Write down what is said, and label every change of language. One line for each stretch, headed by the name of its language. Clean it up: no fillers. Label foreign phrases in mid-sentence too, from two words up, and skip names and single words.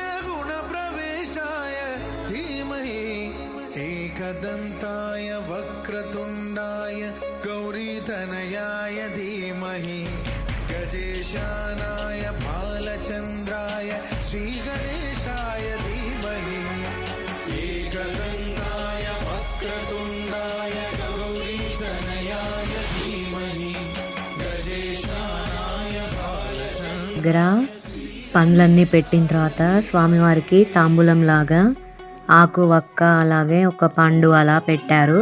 Sanskrit: गुणप्रविष्टाय धीमहि एकदन्ताय वक्रतुण्डाय गौरीतनयाय धीमहि गजेशानाय बालचन्द्राय श्रीगणेशाय धीमहि एकदन्ताय वक्रतुण्डाय गौरीतनयाय धीमहि गजेशानाय
Telugu: దగ్గర పండ్లన్నీ పెట్టిన తర్వాత స్వామివారికి తాంబూలం లాగా ఆకు వక్క అలాగే ఒక పండు అలా పెట్టారు.